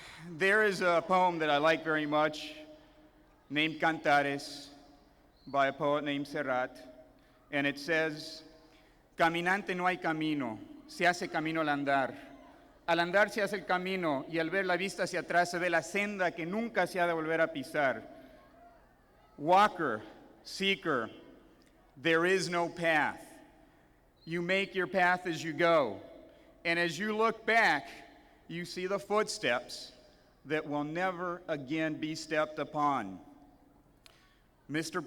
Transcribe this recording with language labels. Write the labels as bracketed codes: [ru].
[en] There is a poem that I like very much named Cantares by a poet named Serrat, and it says, [es] Caminante no hay camino, se hace camino al andar. Al andar se hace el camino y al ver la vista hacia atrás se ve la senda que nunca se ha de volver a pisar. [en] Walker, seeker, there is no path. You make your path as you go. And as you look back, you see the footsteps that will never again be stepped upon. Mr.